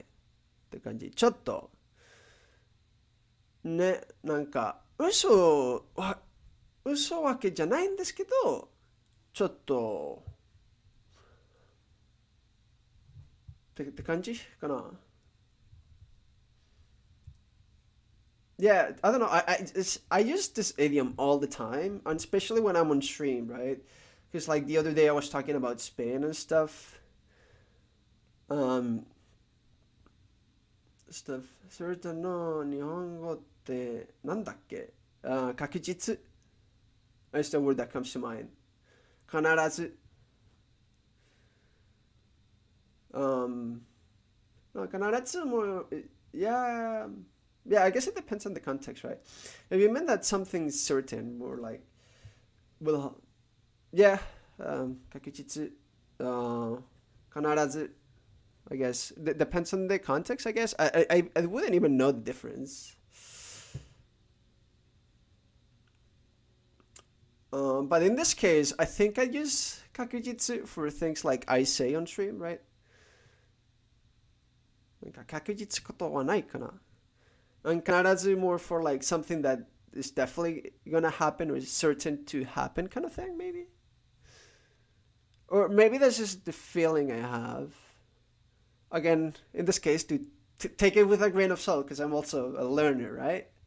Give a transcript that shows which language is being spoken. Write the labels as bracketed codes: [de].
[ja] って感じ。ちょっと、ね、なんか、嘘わけじゃないんですけど、ちょっと、って感じかな。 [en] Yeah, I don't know. I use this idiom all the time, and especially when I'm on stream, right? Because like the other day I was talking about Spain and um, stuff. [ja] それとの日本語ってなんだっけ？確実。 [en] That's the word that comes to mind. [ja] 必ず。 [en] Um, [ja] 必ずも、 [en] yeah, yeah, I guess it depends on the context, right? If you meant that something's certain, more like, well, yeah, 確実、必ず、I guess. Depends on the context, I guess. I wouldn't even know the difference. But in this case, I think I use kakujitsu for things like I say on stream, right? [ja] なんか確実ことはないかな。 [en] And 必ず more for like something that is definitely gonna happen or is certain to happen kind of thing, maybe? Or maybe that's just the feeling I have. Again, in this case, to take it with a grain of salt because I'm also a learner, right?